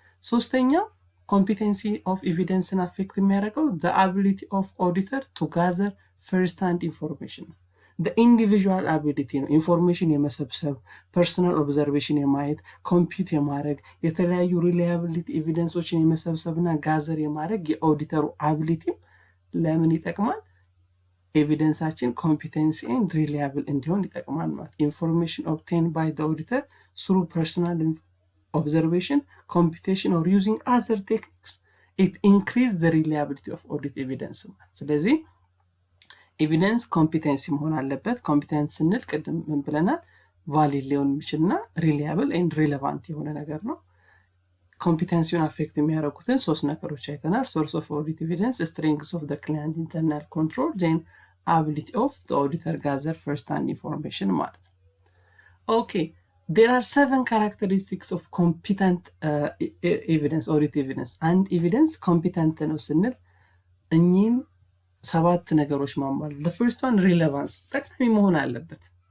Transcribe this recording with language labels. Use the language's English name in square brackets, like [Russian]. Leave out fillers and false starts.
[English] ሶስተኛው competency of evidence and affect የሚያደርገው the ability of auditor to gather first hand information። the individual ability ነው [Amharic] ኢንፎርሜሽን የመሰብሰብ [English] personal observation [Amharic] የማየት ኮምፒውት የማድረግ የተለያዩ [English] reliability [Amharic] ኤቪደንሶችን የመሰብሰብና ጋዘር የማድረግ የኦዲተሩ አቢሊቲ ለምን ይጠቅማል? ኤቪደንሳችን ኮምፒተንሲ [English] and reliable [Amharic] እንዲሆን ይጠቅማል ማለት። [English] ኢንፎርሜሽን obtained by the auditor through personal observation, computation or using other techniques it increase the reliability of audit evidence። [Amharic] ስለዚህ ኤቪደንስ ኮምፒተንሲ መሆን አለበት። ኮምፒተንስ ስንል ቅድም ምን ብለናል? ቫሊድ ሊሆን የሚችልና ሪላያብል [English] and relevant የሆነ ነገር ነው። [Amharic] ኮምፒተንሲውን አፌክት የሚያደርጉትን ሶስት ነገሮች አይተናል። [English] source of audit evidence, strengths of the client internal control, then ability of the auditor gather first hand information ማለት ነው። okay, there are 7 characteristics of competent evidence, audit evidence። [Amharic] አንድ ኤቪደንስ ኮምፒተንት ነው ስንል እኚህም 7 ነገሮች ማሟላት። [English] the first one relevance [Amharic] ጠቃሚ መሆን አለበት።